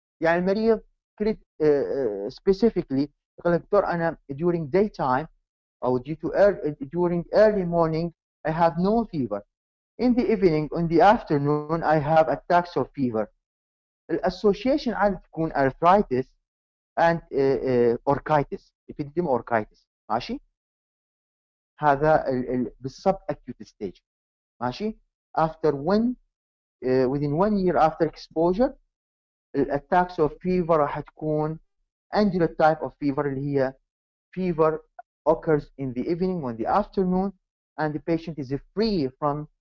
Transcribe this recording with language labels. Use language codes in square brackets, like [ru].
[ar] يعني المريض كريت [en] specifically [ar] يقول لك دكتور أنا [en] during daytime أو during early morning I have no fever. In the evening, in the afternoon, I have attacks of fever. [ar] الاسوشيشن عادة تكون [en] arthritis and orchitis, epidemic orchitis. [ar] ماشي؟ هذا بالسب acute stage. [en] ماشي؟ After within 1 year after exposure, attacks of fever راح تكون undulant type of fever اللي هي fever occurs in the evening or the afternoon, and the patient is free from